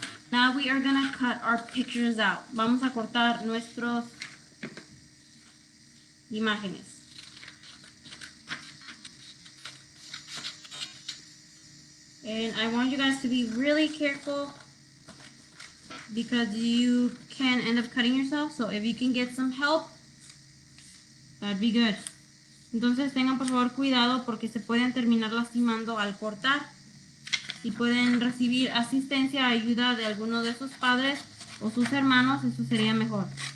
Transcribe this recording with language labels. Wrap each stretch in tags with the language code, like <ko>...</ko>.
<en>Now we are gonna cut our pictures out.</en> <es>Vamos a cortar nuestros imágenes.</es> <en>And I want you guys to be really careful because you can end up cutting yourself. So if you can get some help, that'd be good.</en> <es>Entonces tengan por favor cuidado porque se pueden terminar lastimando al cortar. Si pueden recibir asistencia, ayuda de alguno de sus padres o sus hermanos, eso sería mejor.</es>